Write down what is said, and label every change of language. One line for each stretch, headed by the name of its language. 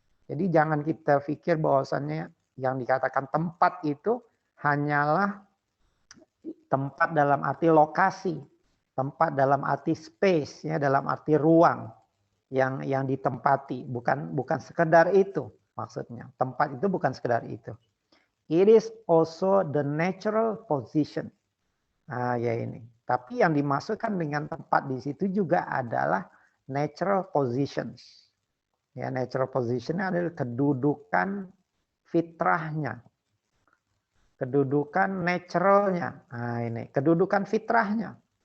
Indonesian: Jadi jangan kita pikir bahwasannya yang dikatakan tempat itu hanyalah tempat dalam arti lokasi, tempat dalam arti space, ya, dalam arti ruang yang ditempati, bukan sekedar itu maksudnya. Tempat itu bukan sekedar itu.
English: It is also the natural position.
Indonesian: Nah, ya ini. Tapi yang dimaksudkan dengan tempat di situ juga adalah natural positions. Ya, natural position adalah kedudukan fitrahnya. Kedudukan naturalnya. Nah, ini kedudukan fitrahnya.